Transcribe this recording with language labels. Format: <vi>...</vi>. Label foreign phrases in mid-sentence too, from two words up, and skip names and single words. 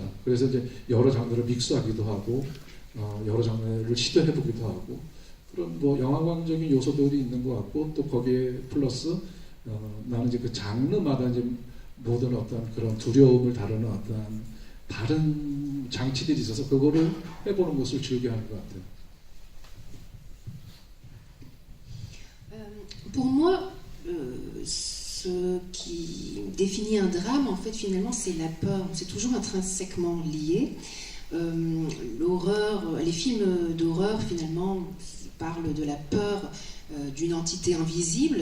<ko>그래서 이제 여러 장르를 믹스하기도 하고 여러 장르를 시도해보기도 하고 그런 뭐 영화관적인 요소들이 있는 것 같고 또 거기에 플러스 나는 이제 그 장르마다 이제 모든 어떤 그런 두려움을 다루는 어떤 다른 장치들이 있어서 그거를 해보는 것을 즐겨하는 것 같아요.</ko> <fr>Pour moi, ce qui définit un drame, en fait, finalement, c'est la peur. C'est toujours intrinsèquement lié. L'horreur, les films d'horreur, finalement, parlent de la peur d'une entité invisible.</fr>